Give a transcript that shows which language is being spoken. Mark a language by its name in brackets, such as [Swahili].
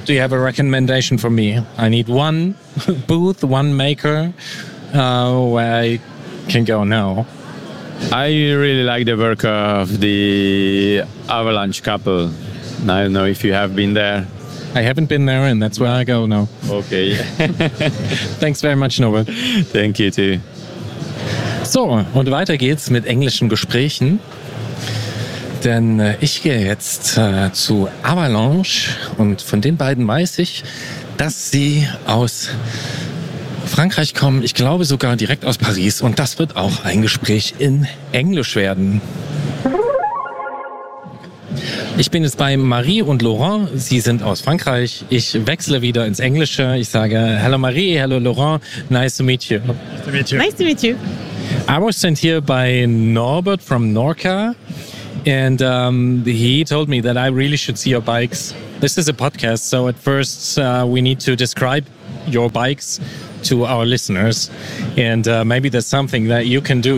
[English] Do you have a recommendation for me? I need one booth, one maker where I can go now. I really like the work of the Avalanche couple. I don't know if you have been there. I haven't been there, and that's where I go now. Okay. Thanks very much, Norbert. Thank you too. [German] So, und weiter geht's mit englischen Gesprächen. Denn ich gehe jetzt zu Avalanche, und von den beiden weiß ich, dass sie aus Frankreich kommen, ich glaube sogar direkt aus Paris, und das wird auch ein Gespräch in Englisch werden. Ich bin jetzt bei Marie und Laurent. Sie sind aus Frankreich. Ich wechsle wieder ins Englische. Ich sage, [English] hello Marie, hello Laurent, nice to meet you. Nice to meet you. I was sent here by Norbert from Norca, and he told me that I really should see your bikes. This is a podcast, so at first we need to describe your bikes to our listeners, and maybe there's something that you can do.